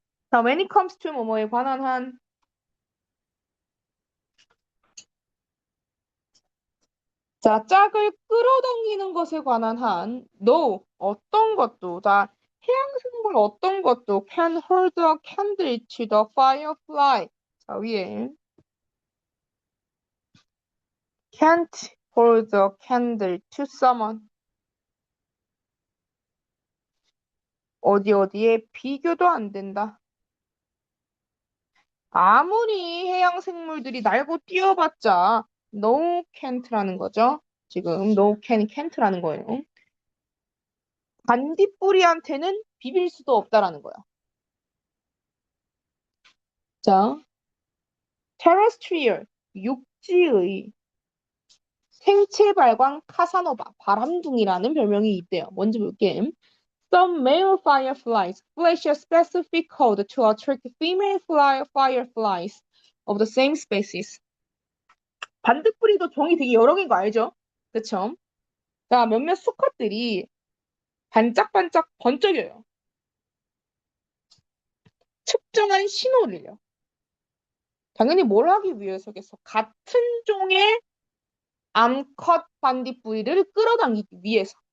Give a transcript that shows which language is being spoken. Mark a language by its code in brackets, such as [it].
[ko] 자, [en] when it comes to [ko] 뭐뭐에 관한 한, 자, 짝을 끌어당기는 것에 관한 한, no, 어떤 것도, 자, 해양생물 어떤 것도 [en] can hold a candle to the firefly. 자, 위에 can't hold a candle to someone. [ko] 어디에 비교도 안 된다. 아무리 해양 생물들이 날고 뛰어봤자 no can't라는 거죠. 지금 no can't라는 거예요. 반딧불이한테는 비빌 수도 없다라는 거야. 자, terrestrial, 육지의 생체 발광 카사노바, 바람둥이라는 별명이 있대요. 먼저 볼게. [en] Some male fireflies flash a specific code to attract female fireflies of the same species. [ko] 반딧불이도 종이 되게 여러 개인 거 알죠? 그쵸? 자, 몇몇 수컷들이 반짝반짝 번쩍여요. 특정한 신호를요. 당연히 뭘 하기 위해서겠어? 같은 종의 암컷 반딧불이를 끌어당기기 위해서.